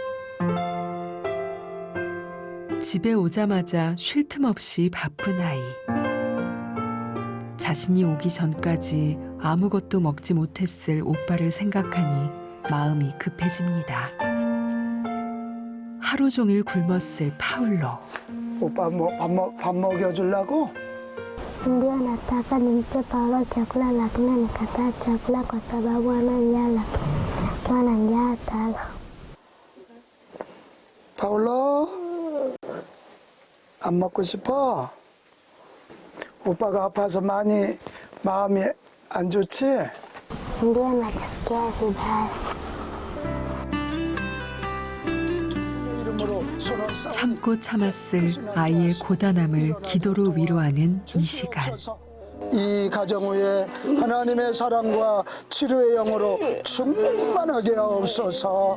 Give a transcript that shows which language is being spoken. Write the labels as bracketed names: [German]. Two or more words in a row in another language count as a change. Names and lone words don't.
[Korean] 집에 오자마자 쉴 틈 없이 바쁜 아이. 자신이 오기 전까지 아무것도 먹지 못했을 오빠를 생각하니 마음이 급해집니다. 하루 종일 굶었을 파울로. 오빠 뭐 밥 먹여주려고? [Swahili] Ndio nataka nimpe Paulo chakula lakini nikataa chakula kwa sababu ana njaa, akiwa na njaa atala. [Korean] 파울로, 안 먹고 싶어? 오빠가 아파서 많이 마음이 안 좋지? [Swahili] Ndio najisikia vibaya. 이름으로 손을 쌓 [Korean] 참고 참았을 아이의 고단함을 기도로 위로하는 이 시간. 이 가정 위에 하나님의 사랑과 치료의 영으로 충만하게 하옵소서.